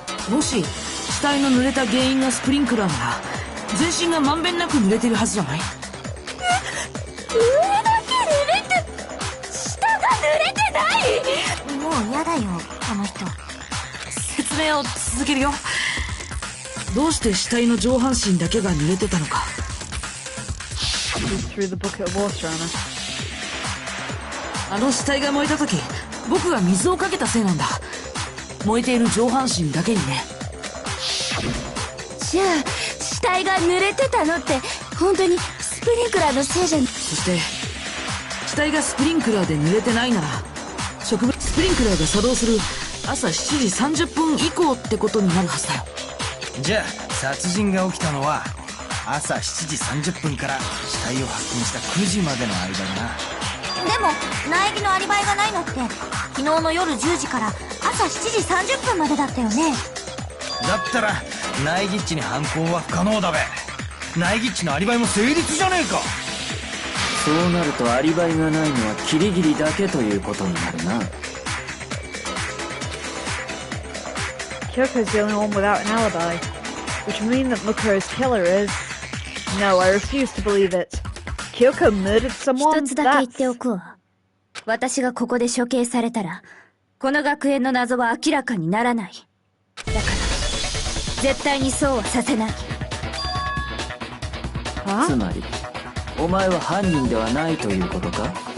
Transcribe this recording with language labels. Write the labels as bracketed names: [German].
[Japanese] もし死体の濡れた原因がスプリンクラーなら、全身がまんべんなく濡れてるはずじゃない？上だけ濡れて、下が濡れてない。もうやだよ、この人。説明を続けるよ。どうして死体の上半身だけが濡れてたのか。 [English] Threw the bucket of water on her. [Japanese] あの死体が燃えた時、僕が水をかけたせいなんだ。燃えている上半身だけにね。じゃあ死体が濡れてたのって本当にスプリンクラーのせいじゃん。そして死体がスプリンクラーで濡れてないなら、スプリンクラーが作動する朝7時30分以降ってことになるはずだよ。じゃあ殺人が起きたのは朝7時30分から死体を発見した9時までの間だな。でも苗木のアリバイがないのって昨日の夜10時から朝7時30分までだったよね。だったら苗木っちに犯行は不可能だべ。苗木っちのアリバイも成立じゃねえか。そうなるとアリバイがないのはキリギリだけということになるな。 [English] Kyoko's the only one without an alibi, which would mean that Mukuro's killer is... No, I refuse to believe it. Kyoko murdered someone? [Japanese] 一つだけ言っておくわ。私がここで処刑されたら、この学園の謎は明らかにならない。だから、絶対にそうはさせない。つまり、お前は犯人ではないということか？